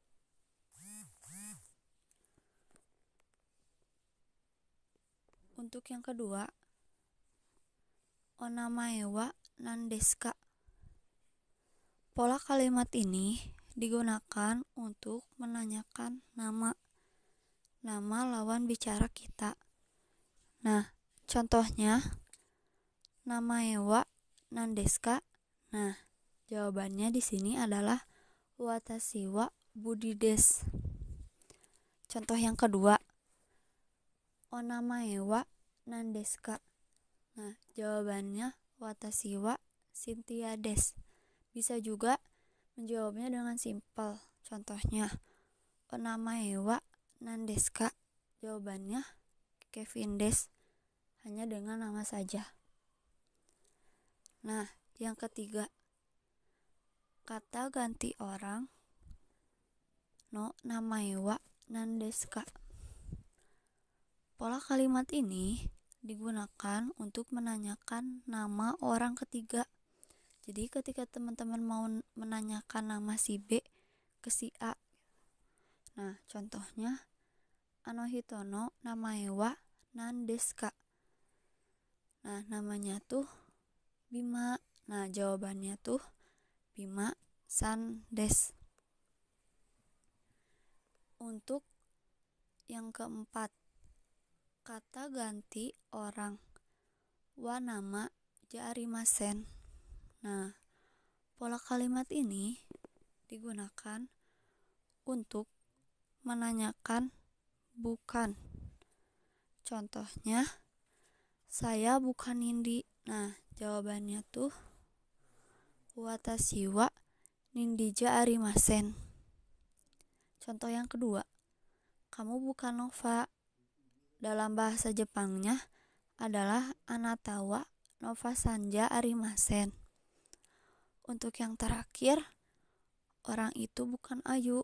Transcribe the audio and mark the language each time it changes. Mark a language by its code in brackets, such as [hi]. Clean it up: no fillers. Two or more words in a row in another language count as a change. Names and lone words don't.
[id] Untuk yang kedua, [ja] お名前は何ですか? [id] Pola kalimat ini digunakan untuk menanyakan nama lawan bicara kita. Nah, contohnya, [ja] 名前は何ですか? [id] Nah, jawabannya di sini adalah [ja] 私はBudiです. [id] Contoh yang kedua, [ja] お名前は何ですか? [id] Nah, jawabannya [ja] watashi wa Cynthia des. [id] Bisa juga menjawabnya dengan simpel. Contohnya, [ja] お名前は何ですか? [id] Jawabannya Kevin des, hanya dengan nama saja. Nah, yang ketiga, kata ganti orang [ja] の名前は何ですか? [id] Pola kalimat ini digunakan untuk menanyakan nama orang ketiga. Jadi ketika teman-teman mau menanyakan nama si B ke si A. Nah, contohnya [ja] あの人の名前は何ですか? [id] Nah, namanya tuh Bima. Nah, jawabannya tuh Bima [ja] さんです. [id] Untuk yang keempat, kata ganti orang wa nama [ja] じゃありません. [id] Nah, pola kalimat ini digunakan untuk menanyakan bukan. Contohnya, saya bukan Nindi. Nah, jawabannya tuh [ja] 私はnindiじゃありません. [id] Contoh yang kedua, kamu bukan Nova. Dalam bahasa Jepangnya adalah [ja] あなたはNovaさんじゃありません. [id] Untuk yang terakhir, orang itu bukan Ayu.